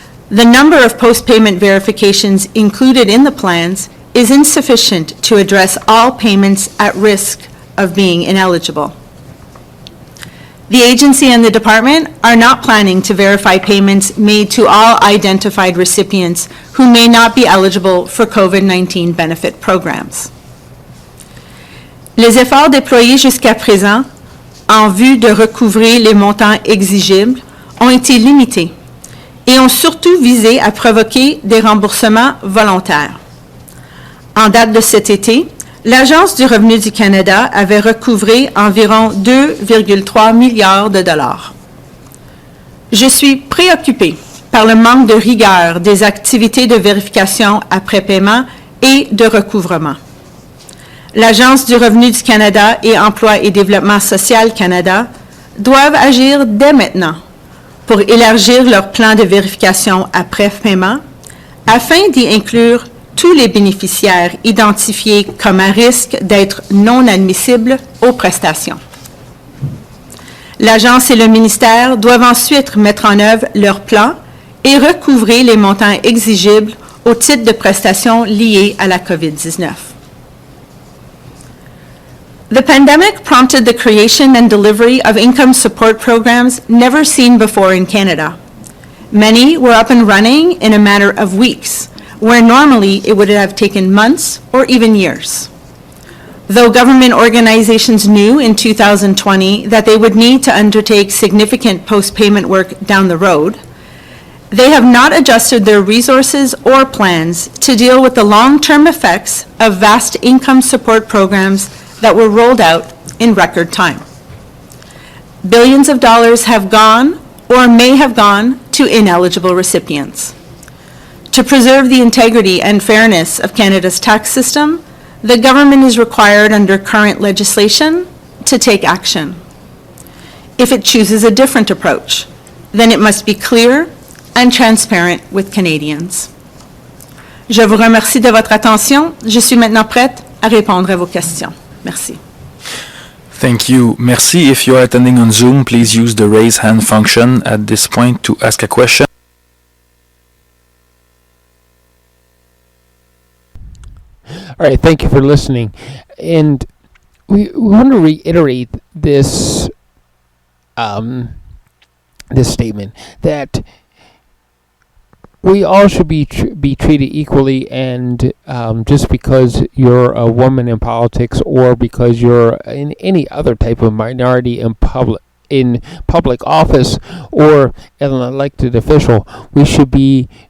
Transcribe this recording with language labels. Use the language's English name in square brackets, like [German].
[English] The number of post-payment verifications included in the plans is insufficient to address all payments at risk of being ineligible. The agency and the department are not planning to verify payments made to all identified recipients who may not be eligible for COVID-19 benefit programs. [French] Les efforts déployés jusqu'à présent en vue de recouvrer les montants exigibles ont été limités et ont surtout visé à provoquer des remboursements volontaires. En date de cet été, l'Agence du revenu du Canada avait recouvré environ 2,3 milliards de dollars. Je suis préoccupée par le manque de rigueur des activités de vérification après paiement et de recouvrement. L'Agence du revenu du Canada et Emploi et Développement social Canada doivent agir dès maintenant pour élargir leur plan de vérification après paiement afin d'y inclure tous les bénéficiaires identifiés comme à risque d'être non admissibles aux prestations. L'Agence et le ministère doivent ensuite mettre en œuvre leur plan et recouvrer les montants exigibles au titre de prestations liées à la COVID-19. [English] The pandemic prompted the creation and delivery of income support programs never seen before in Canada. Many were up and running in a matter of weeks, where normally it would have taken months or even years. Though government organizations knew in 2020 that they would need to undertake significant post-payment work down the road, they have not adjusted their resources or plans to deal with the long-term effects of vast income support programs that were rolled out in record time. Billions of dollars have gone or may have gone to ineligible recipients. To preserve the integrity and fairness of Canada's tax system, the government is required under current legislation to take action. If it chooses a different approach, then it must be clear and transparent with Canadians. [French] Je vous remercie de votre attention. Je suis maintenant prête à répondre à vos questions. Merci. [English] Thank you. [French] Merci. [English] If you are attending on Zoom, please use the raise hand function at this point to ask a question. All right, thank you for listening. And we want to reiterate this this statement that we all should be treated equally, and just because you're a woman in politics or because you're in any other type of minority in public office or an elected official, we should be